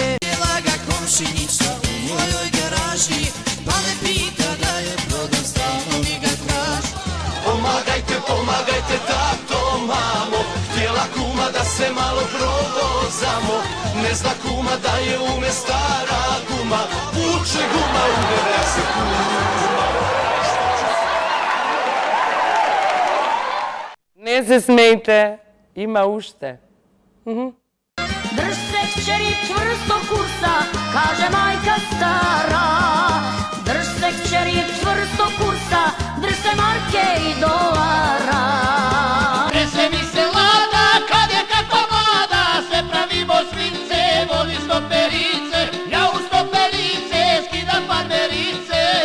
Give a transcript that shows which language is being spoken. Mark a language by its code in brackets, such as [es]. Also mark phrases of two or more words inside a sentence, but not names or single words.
[sr] Bila ga komšinica u mojoj garaži, pa me pita da je prodam, stalno mi ga traži. Pomagajte, pomagajte, tato, mamo, htjela kuma da se malo provozamo. Ne zna kuma da je ume stara guma, vuče guma, udere se kuma. [mk] Не се смејте, има уште. [sr] Drž se kćeri čvrsto kursa, kaže majka stara. Drž se kćeri čvrsto kursa, drž se marke i dolara. Trese mi se lada, kad je kakva mlada, sve pravimo švince, voli stoperice, ja u stoperice skidam farmerice.